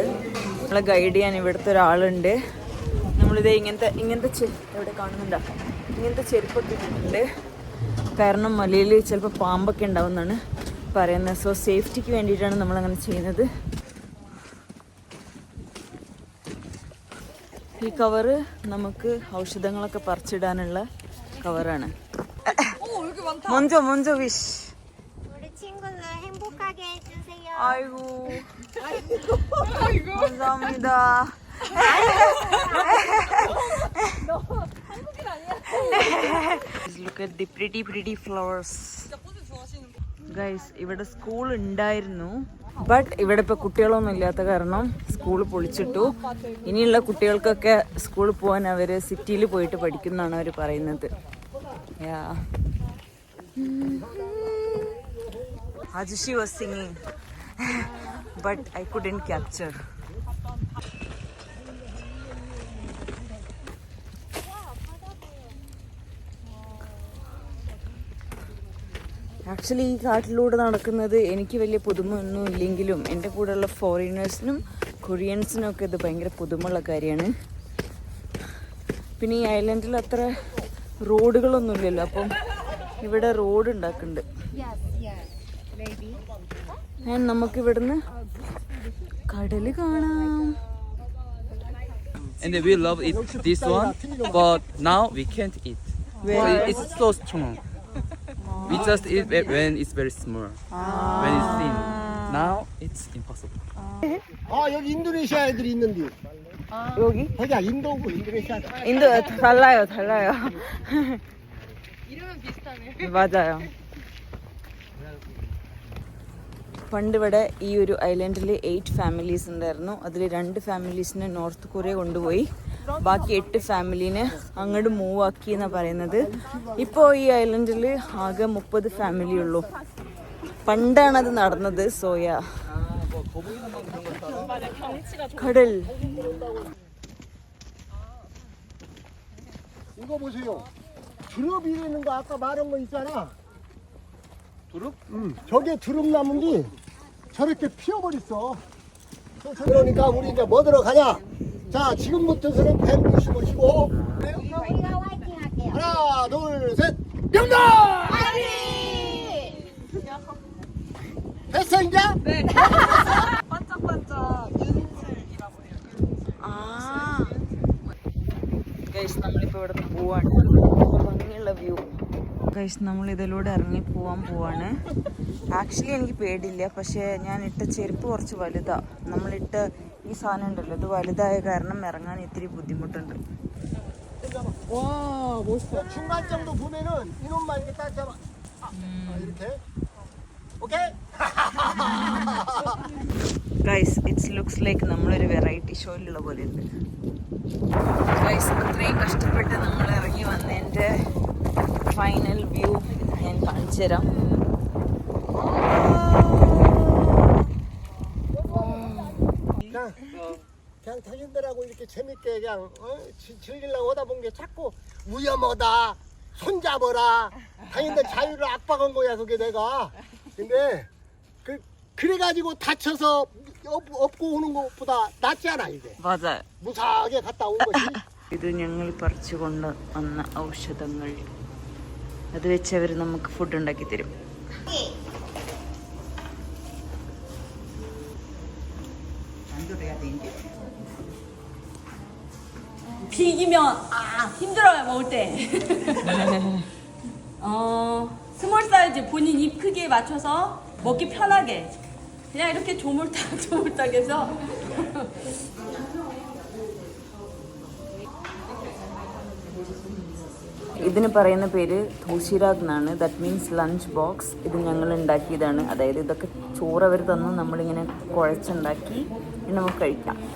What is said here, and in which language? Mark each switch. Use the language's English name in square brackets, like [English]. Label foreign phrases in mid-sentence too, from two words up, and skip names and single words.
[Malayalam] നമ്മളെ ഗൈഡ് ചെയ്യാൻ ഇവിടുത്തെ ഒരാളുണ്ട്. നമ്മളിത് ഇങ്ങനത്തെ എവിടെ കാണുന്നുണ്ടോ, ഇങ്ങനത്തെ ചെരുപ്പൊക്കെ ഇട്ടിട്ടുണ്ട്. കാരണം മലയിൽ ചിലപ്പോൾ പാമ്പൊക്കെ ഉണ്ടാവുമെന്നാണ് പറയുന്നത്. സോ സേഫ്റ്റിക്ക് വേണ്ടിയിട്ടാണ് നമ്മളങ്ങനെ ചെയ്യുന്നത്. ഈ കവറ് നമുക്ക് ഔഷധങ്ങളൊക്കെ പറിച്ചിടാനുള്ള കവറാണ്. [Korean] 먼저 wish. 우리 친구는 행복하게 해주세요. 아이고. 감사합니다. [English] Look at the pretty flowers. Guys, [Malayalam] ഇവിടെ സ്കൂൾ ഉണ്ടായിരുന്നു. ബട്ട് ഇവിടെ ഇപ്പോൾ കുട്ടികളൊന്നും ഇല്ലാത്ത കാരണം സ്കൂൾ പൊളിച്ചിട്ടു. ഇനിയുള്ള കുട്ടികൾക്കൊക്കെ സ്കൂളിൽ പോകാൻ അവർ സിറ്റിയിൽ പോയിട്ട് പഠിക്കുന്നതാണ് അവർ പറയുന്നത്. [English] Ajushi was singing, but I couldn't capture. [Malayalam] ആക്ച്വലി ഈ കാട്ടിലൂടെ നടക്കുന്നത് എനിക്ക് വലിയ പുതുമയൊന്നും ഇല്ലെങ്കിലും എൻ്റെ കൂടെയുള്ള ഫോറിനേഴ്സിനും കൊറിയൻസിനും ഒക്കെ ഇത് ഭയങ്കര പുതുമയുള്ള കാര്യമാണ്. പിന്നെ ഈ ഐലൻഡിൽ അത്ര റോഡുകളൊന്നുമില്ലല്ലോ, അപ്പം ഇവിടെ റോഡ് ഉണ്ടാക്കുന്നുണ്ട്. നമുക്കിവിടുന്ന് കടല് കാണാം. [English] And we love it this one, but now we can't eat. It's so strong. We just eat it when it's very small. When it's thin. Now it's impossible. [Korean] 여기 인도네시아 애들이 있는데. 여기? 거기야 인도고 인도네시아. 달라요. 이름은 비슷하네. 맞아요. [Malayalam] പണ്ട് ഇവിടെ ഈ ഒരു ഐലൻഡിൽ 8 ഫാമിലീസ് ഉണ്ടായിരുന്നു. അതിൽ 2 ഫാമിലീസിനെ നോർത്ത് കൊറിയ കൊണ്ടുപോയി, ബാക്കി 8 ഫാമിലീനെ അങ്ങോട്ട് മൂവ് ആക്കി എന്നാണ് പറയുന്നത്. ഇപ്പോൾ ഈ ഐലൻഡിൽ ആകെ 30 ഫാമിലി ഉള്ളൂ. പണ്ടാണത് നടന്നത്. സോയ കടൽ. [Korean] 이거 보세요. 두릅이라는 거 아까 말한 거 있잖아. 두릅? 저게 두릅나무인데 저렇게 피어버렸어. 그러니까 우리 이제 뭐 들어가냐? 자, 지금부터서는 뱀 조심하시고. 우리가 화이팅 할게요. 하나, 둘, 셋. 명단! 화이팅! 됐어 이제? 네. [Malayalam] ഗൈസ്, നമ്മളിപ്പോൾ ഇവിടെ പോവാണ്. ഭംഗിയുള്ള വ്യൂ. ഗൈസ്, നമ്മൾ ഇതിലൂടെ ഇറങ്ങി പോവാണ്. ആക്ച്വലി എനിക്ക് പേടിയില്ല, പക്ഷേ ഞാൻ ഇട്ട ചെരുപ്പ് കുറച്ച് വലുതാണ്. നമ്മളിട്ട ഈ സാധനം ഉണ്ടല്ലോ, ഇത് വലുതായ കാരണം ഇറങ്ങാൻ ഇത്തിരി ബുദ്ധിമുട്ടുണ്ട്. [Korean] 와, 멋있다. 중간 정도 보면은 이놈만 이렇게 딱 잡아. 이렇게. 오케이? [Malayalam] ഗൈസ്, [English] it's looks like [Malayalam] നമ്മളൊരു വെറൈറ്റി ഷോയിലുള്ള പോലെ ഉണ്ട്. ഗൈസ്, അത്രയും കഷ്ടപ്പെട്ട് നമ്മൾ ഇറങ്ങി വന്നതിൻ്റെ ഫൈനൽ വ്യൂ ഞാൻ കാണിച്ചു തരാം. [Korean] 그냥 자기들하고 이렇게 재밌게 그냥 즐기려고 오다 본 게 자꾸 위험하다, 손잡아라. 자기들 자유를 압박한 거야 그게 내가. 근데 그래가지고 다쳐서 업고 오는 것보다 낫지 않아 이게. 맞아요. 무사하게 갔다 온 것이. [Malayalam] ഇത് ഞങ്ങൾ പറിച്ചു കൊണ്ട് വന്ന ഔഷധങ്ങൾ അത് വെച്ച് അവർ നമുക്ക് ഫുഡ് ഉണ്ടാക്കി തരും. [Korean] 비기면 힘들어요 먹을 때. [English] small size [Korean] 본인 입 크기에 맞춰서 먹기 편하게 그냥 이렇게 조물딱 조물딱해서. [Malayalam] ഇതിന് പറയുന്ന പേര് തോഷിരാഗ് എന്നാണ്. [English] that means lunch box. [Malayalam] ഇത് ഞങ്ങൾ ഉണ്ടാക്കിയതാണ്. അതായത് ഇതൊക്കെ ചോറ് അവർ തന്നു, നമ്മളിങ്ങനെ കുഴച്ചുണ്ടാക്കി നമുക്ക് കഴിക്കാം.